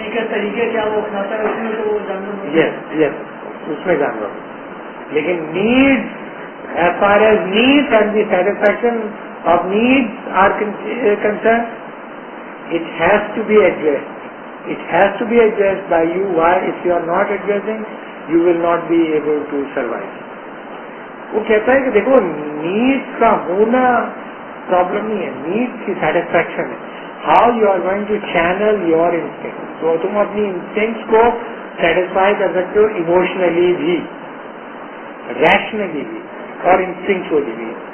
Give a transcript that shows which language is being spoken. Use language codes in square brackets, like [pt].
[ur] طریقے کیا وہ کھاتا ہے اس میں تو وہ جانور [en] yes [ur] اس میں جانور, لیکن [en] Need as far as needs and the satisfaction of needs are concerned, it has to be addressed. It has to be addressed by you. Why? If you are not addressing, you will not be able to survive. [ur] وہ کہتا ہے کہ دیکھو needs کا ہونا problem نہیں ہے, needs کی سیٹسفیکشن ہے. [en] How you are going to channel your instinct. [ur] تو تم اپنی انسٹنکٹس کو سیٹسفائی کر سکتے ہو ایموشنلی بھی, ریشنلی بھی اور انسٹنکچولی بھی.